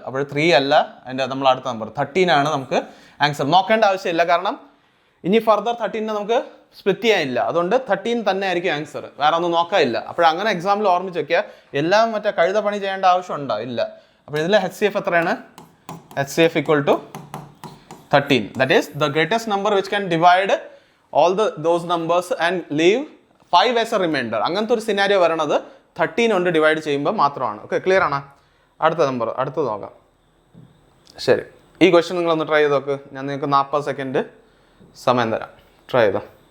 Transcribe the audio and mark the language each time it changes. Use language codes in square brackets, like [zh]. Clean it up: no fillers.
[ml] അപ്പോൾ 3 അല്ല അതിൻ്റെ നമ്മൾ അടുത്ത നമ്പർ 13 ആണ് നമുക്ക് ആൻസർ. നോക്കേണ്ട ആവശ്യമില്ല, കാരണം ഇനി ഫർദർ 13നെ നമുക്ക് സ്പ്ലിറ്റ് ചെയ്യാനില്ല. അതുകൊണ്ട് 13 തന്നെ ആയിരിക്കും ആൻസർ, വേറെ ഒന്നും നോക്കാനില്ല. അപ്പോൾ അങ്ങനെ എക്സാമ്പിൾ ഓർമ്മിച്ച് വെക്കുക. എല്ലാം മറ്റേ കഴുത പണി ചെയ്യേണ്ട ആവശ്യമുണ്ടോ? ഇല്ല. അപ്പോൾ ഇതിൽ HCF എത്രയാണ്? [en] HCF = 13. That is the greatest number which can divide all those numbers and leave 5 as a remainder. [ml] അങ്ങനത്തെ ഒരു സിനാരിയോ വരണത് 13 കൊണ്ട് ഡിവൈഡ് ചെയ്യുമ്പോൾ മാത്രമാണ്. ഓക്കെ, ക്ലിയർ ആണ്? അടുത്തത് നോക്കാം. ശരി, ഈ ക്വസ്റ്റ്യൻ നിങ്ങളൊന്ന് ട്രൈ ചെയ്ത് നോക്ക്. ഞാൻ നിങ്ങൾക്ക് 40 സെക്കൻഡ് സമയം തരാം, ട്രൈ ചെയ്തോ.